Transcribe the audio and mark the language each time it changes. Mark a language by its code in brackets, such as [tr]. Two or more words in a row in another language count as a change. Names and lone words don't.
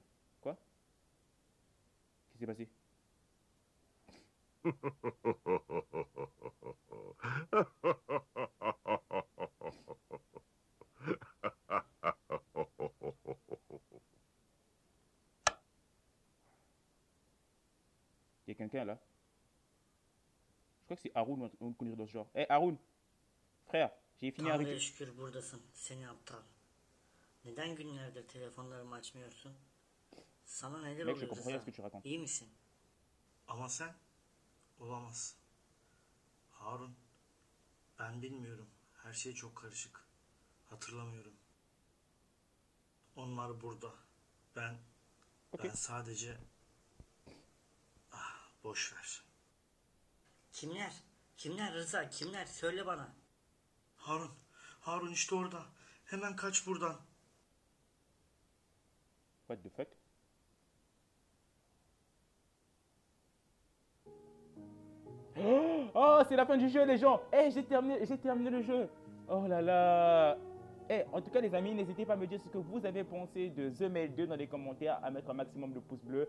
[fr] Quoi? Qu'est-ce qui s'est passé? Il y a quelqu'un là. Je crois que c'est Haroun ou un connerie dans ce genre. Eh Haroun, frère, j'ai fini un [tr] Tanrı'ya [fr] rituel. [tr] şükür buradasın. Seni aptal. Neden günlerdir telefonlarımı açmıyorsun? Sana neler [fr] Mec, je [tr] oluyor [fr] comprends rien à [tr] Rıza? [fr] ce que tu racontes. [tr] İyi misin? Ama sen olamaz. Harun, ben bilmiyorum. Her şey çok karışık. Hatırlamıyorum. Onlar burada. Ben [fr] Ok. [tr] sadece boş ver. Kimler? Kimler Rıza? Kimler? Söyle bana. Harun işte orada. Hemen kaç buradan. [en] What the fuck? [fr] Oh, c'est la fin du jeu, les gens. Eh, j'ai terminé le jeu. Oh là là. Eh, en tout cas, les amis, n'hésitez pas à me dire ce que vous avez pensé de The Mail 2 dans les commentaires, à mettre un maximum de pouces bleus.